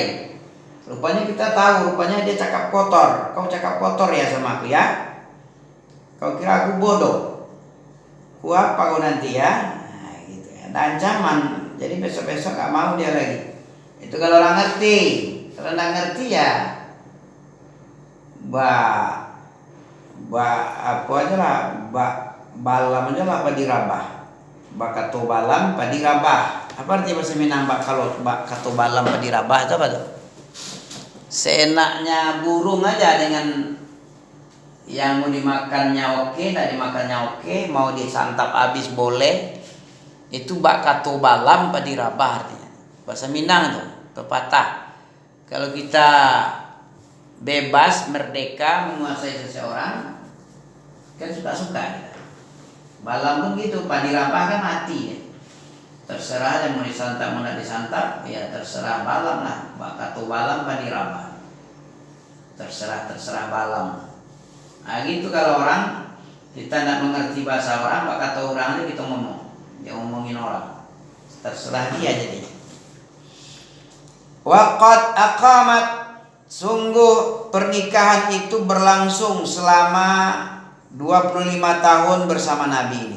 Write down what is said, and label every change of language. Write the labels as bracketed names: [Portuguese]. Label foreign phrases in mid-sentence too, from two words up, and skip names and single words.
[Indonesian] Rupanya kita tahu. Rupanya dia cakap kotor. Kau cakap kotor ya sama aku ya? Kau kira aku bodoh? Ku apa kau nanti ya? Gitu ya. Ada ancaman. Jadi besok-besok nggak mau dia lagi. Itu kalau orang ngerti. Kalau nggak ngerti ya, [Minangkabau] balam aja lah padirabah. Bakato balam padirabah. [Indonesian] Apa artinya bahasa Minang kalau [Minangkabau] bakato balam padirabah [Indonesian] itu apa tuh? Seenaknya burung aja dengan yang mau dimakannya oke, tidak dimakannya oke, mau disantap habis boleh. Itu [Minangkabau] bakato balam padirabah [Indonesian] artinya. Bahasa Minang itu pepatah. Kalau kita bebas, merdeka, menguasai seseorang, kan suka-suka kita. Balam pun gitu, padirabah kan mati ya. Terserah yang mau disantap, mau tidak disantap, ya terserah balam lah. [Minangkabau] Bakato balam padirabah. [Indonesian] Terserah balam. Nah gitu kalau orang kita tidak mengerti bahasa orang, pak kata orang itu kita ngomong, dia ngomongin orang, terserah dia jadinya. [Arabic] وقد أقامت, [Indonesian] sungguh pernikahan itu berlangsung selama 25 tahun bersama Nabi ini.